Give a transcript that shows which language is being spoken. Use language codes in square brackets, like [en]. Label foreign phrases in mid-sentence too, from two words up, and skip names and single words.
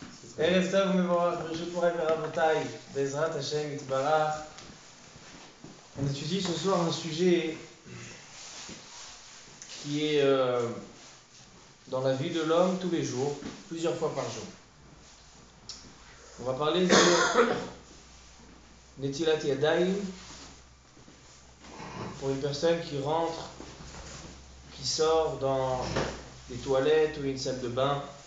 [he] ערב טוב ומבורך, ברשות מוריי ורבותיי, בעזרת Hashem יתברך. [fr] On étudie ce soir un sujet qui est dans la vie de l'homme tous les jours, plusieurs fois par jour. On va parler de [he] נטילת ידיים [fr] pour une personne qui rentre, qui sort dans des toilettes ou une salle de bain.